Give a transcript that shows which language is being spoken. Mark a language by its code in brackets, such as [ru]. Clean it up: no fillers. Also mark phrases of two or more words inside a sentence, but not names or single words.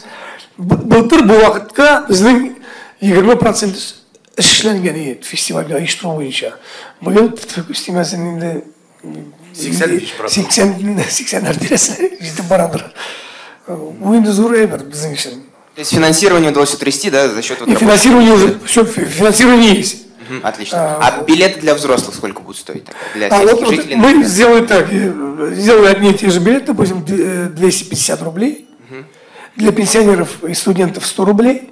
[tt] Былтыр бу вакытка безнең 20% эшләнгән иде фестивальгә оештыру буенча. Быел стимәсен инде 80 тирәсе җитеп барадыр. Бу инде зур әйбер безнең өчен. [ru] То есть финансирование удалось утрясти, да, за счет... Финансирование уже, все, финансирование есть. Отлично. А билеты для взрослых сколько будут стоить? Для сельских жителей? Мы сделали так, сделали одни и те же билеты, допустим, 250 рублей. Для пенсионеров и студентов 100 рублей.